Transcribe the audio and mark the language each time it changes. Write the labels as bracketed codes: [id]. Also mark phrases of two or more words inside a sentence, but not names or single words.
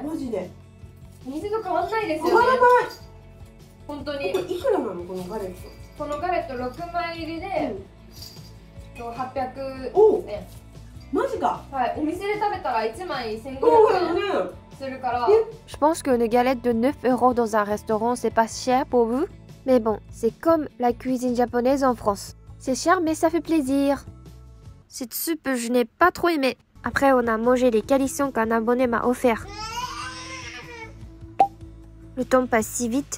[ja] マジで。水と変わんないです変わらない。よね。本当にこ。れいくらなのこのガレット。このガレット6枚入りで、800 おう円。マジか。はい。お店で食べたら1枚1500 そうだよね。円するから。 [fr] Je pense qu'une galette de 9 € dans un restaurant, c'est pas cher pour vous. Mais bon, c'est comme la cuisine japonaise en France. C'est cher, mais ça fait plaisir. Cette soupe, je n'ai pas trop aimé. Après, on a mangé les calissons qu'un abonné m'a offert. Le temps passe si vite.